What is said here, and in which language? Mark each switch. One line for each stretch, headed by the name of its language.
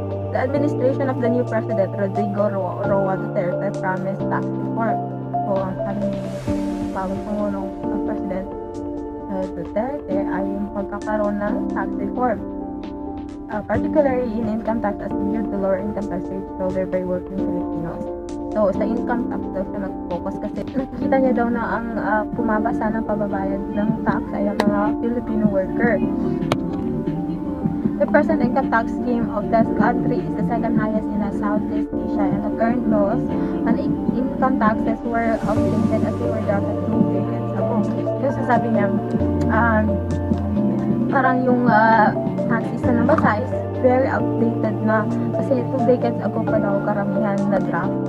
English: The administration of the new President Rodrigo Roa Duterte promised tax reform.
Filipino: So, ang sabi ni bagong Pangulong President Duterte ay yung pagkakaroon ng tax reform.
English: Particularly in income tax as due to lower income tax rate shouldered by working Filipinos.
Filipino: So, sa income tax daw siya nag-focus kasi nakikita niya daw na ang pumabasa ng pababayad ng tax ay ang mga Filipino worker.
English: The present income tax scheme of the country is the second highest in Southeast Asia, and the current laws on income taxes were outdated as they were drafted 2 decades ago.
Filipino: So, sabi niya, parang yung tax system ng bansa is very outdated na kasi 2 decades ago pa daw karamihan na draft.